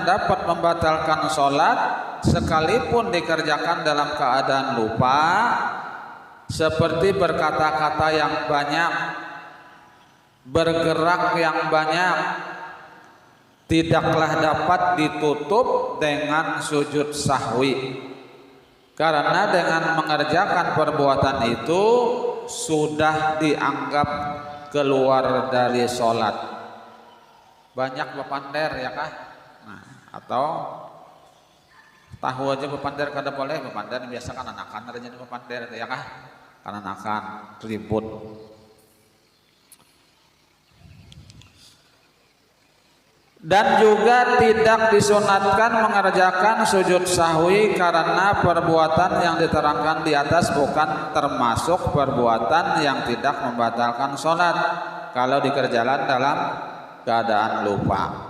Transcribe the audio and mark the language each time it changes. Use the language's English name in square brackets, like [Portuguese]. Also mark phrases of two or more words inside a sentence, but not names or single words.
[Indonesian] dapat membatalkan sholat sekalipun dikerjakan dalam keadaan lupa, seperti berkata-kata yang banyak, bergerak yang banyak, tidaklah dapat ditutup dengan sujud sahwi. Karena dengan mengerjakan perbuatan itu sudah dianggap keluar dari sholat. Banyak bepander, ya kah? Nah, atau tahu aja bepander kada boleh. Bepander biasa kan anakan ada jadi bepander, ya kah? Karena anakan ribut. Dan juga tidak disunatkan mengerjakan sujud sahwi karena perbuatan yang diterangkan di atas bukan termasuk perbuatan yang tidak membatalkan sholat kalau dikerjakan dalam keadaan lupa.